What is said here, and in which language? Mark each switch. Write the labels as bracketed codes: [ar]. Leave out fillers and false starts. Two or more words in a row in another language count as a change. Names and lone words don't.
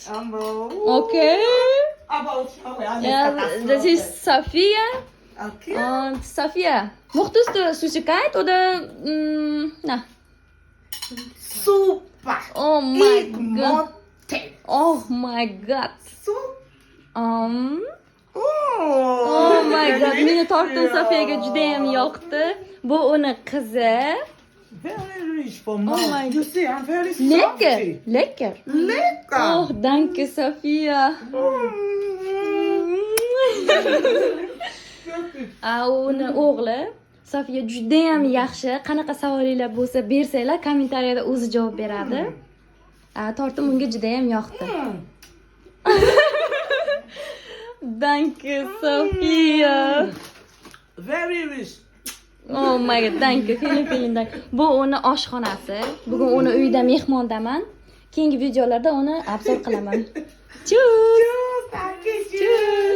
[de] Okay? Aber schau ja, Ja, das ist Safia. Okay. Und Safia, mochtest du Süßigkeit oder na? Super. Oh mein Ich Gott. mochte. Oh mein Gott. Oh. [en] Oh my god, [uz] meni tortin Safiyaga juda ham yoqdi. Bu uni qizi. [en] Very rich for mom. Oh my You see, I'm very [de] Lecker, [en] salty. [de] lecker. Lecker. Oh, danke Safiya. [uz] Uni o'g'li Safiya juda ham yaxshi. Qanaqa savolinglar bo'lsa bersanglar, kommentariyada o'zi javob beradi. Tortim unga juda ham yoqdi. [de] Danke Safiya. [en] Very rich. Oh my god, [de] danke. Vielen dank. [uz] Bu uni oshxonasi. Bugun uni uyida mehmondaman. Keyingi videolarda uni obzor qilaman. [de] Tschüss. Tschüss, danke schön.